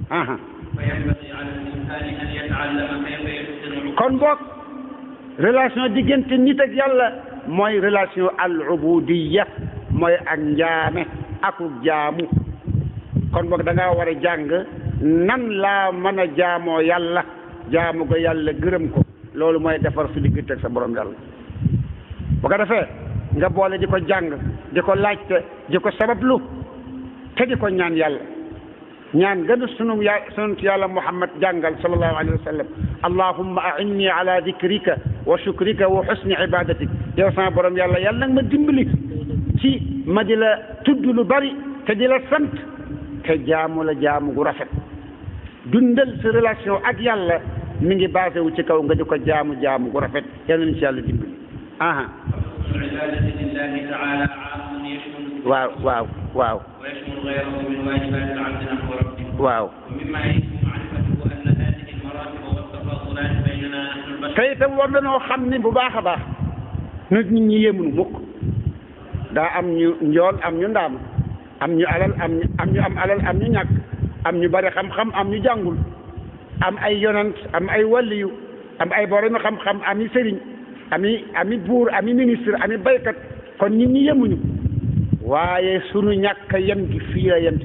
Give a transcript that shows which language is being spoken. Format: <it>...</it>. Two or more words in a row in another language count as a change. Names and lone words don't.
<wo>kon boog relation diggante nit ak yàlla mooy relation</wo> <ar>العبودية</ar> <wo>mooy ak njaame aku jaamu kon boog da ngaa war a jàng nan laa mën a jaamoo yàlla jaamu ko yàlla gërëm ko loolu mooy defar su diggante ak sa borom yàlla bu ko defee nga boole di ko jàng di ko laajte di ko sabablu te di ko ñaan yàlla ñaan gënu sunu yàlla Muhammad jàngal</wo> <ar>صلى الله عليه وسلم اللهم أعني على ذكرك وشكرك وحسن عبادتك</ar> <wo>yow sama borom yàlla yàlla nag ma dimbali ci ma di la tudd lu bari te di la sant te jaamu la jaamu gu rafet dundal sa relation ak yàlla mi ngi basé wu ci kaw nga di ko jaamu jaamu gu rafet yàlla nañu ci yàlla dimbali aha waaw waaw waaw</wo> <ar>ويشمل غيره من واجبات العبد نحو ربه</ar> <wo>waaw</wo> <ar>ومما يجب معرفته أن هذه المراتب والتفاضلات بيننا نحن البشر</ar> <wo>te itam war nañoo xam ni bu baax a baax nit ñi yéemunu mukk daa am ñu njool am ñu ndaam am ñu alal am ñu am alal am ñu ñàkk am ñu bari xam-xam am ñu jàngul am ay yonant am ay waliyu am ay borom xam-xam am i sëriñ ami buur ami ministre ami baykat kon nit ñi yemuñu waaye sunu ñàkk yem gi fii la yem ci</wo>